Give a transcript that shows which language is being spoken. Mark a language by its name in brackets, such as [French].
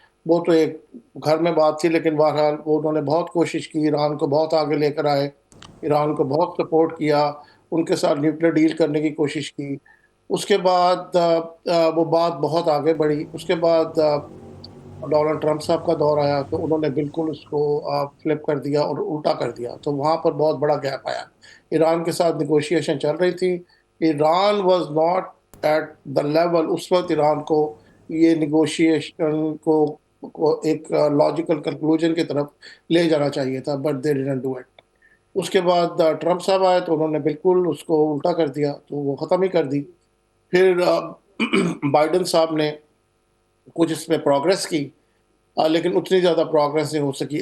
[Urdu] وہ تو ایک گھر میں بات تھی، لیکن بہرحال وہ انہوں نے بہت کوشش کی، ایران کو بہت آگے لے کر آئے، ایران کو بہت سپورٹ کیا، ان کے ساتھ نیوکلیر ڈیل کرنے کی کوشش کی. اس کے بعد وہ بات بہت آگے بڑھی. اس کے بعد ڈونلڈ ٹرمپ صاحب کا دور آیا، تو انہوں نے بالکل اس کو فلپ کر دیا اور الٹا کر دیا. تو وہاں پر بہت بڑا گیپ آیا. ایران کے ساتھ نیگوشیشن چل رہی تھی. [English] Iran was not at the level. [Urdu] اس وقت ایران کو یہ نیگوشیشن کو ایک لاجیکل کنکلوژن کی طرف لے جانا چاہیے تھا، [English] But they didn't do it. [Urdu] اس کے بعد ٹرمپ صاحب آئے تو انہوں نے بالکل اس کو الٹا کر دیا، تو وہ ختم ہی کر دی. پھر بائیڈن صاحب نے کچھ اس میں پروگریس کی، لیکن اتنی زیادہ پروگریس نہیں ہو سکی.